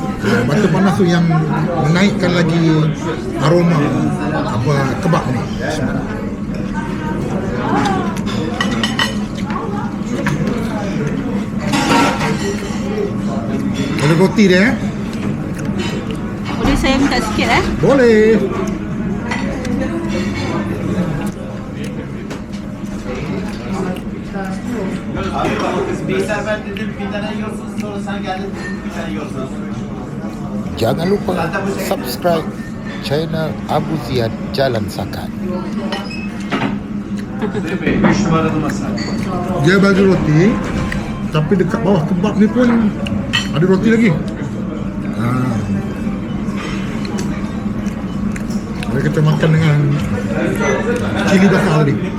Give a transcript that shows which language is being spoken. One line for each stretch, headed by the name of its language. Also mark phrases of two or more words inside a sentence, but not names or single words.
Malay: Butter panas tu yang menaikkan lagi aroma kebab ni. Ada roti dia. Boleh saya minta sikit Boleh.
Turkish: Bir sefer dedim bir tane yiyorsunuz, sonra sen geldin bir tane yiyorsunuz.
Malay: Jangan lupa subscribe channel Abu Ziyad Jalan Sakan.
Turkish: 3 numaralı masa.
Malay: Dia bagi roti, tapi dekat bawah kebab ni pun ada roti lagi. Mari kita makan dengan cili bakar tadi.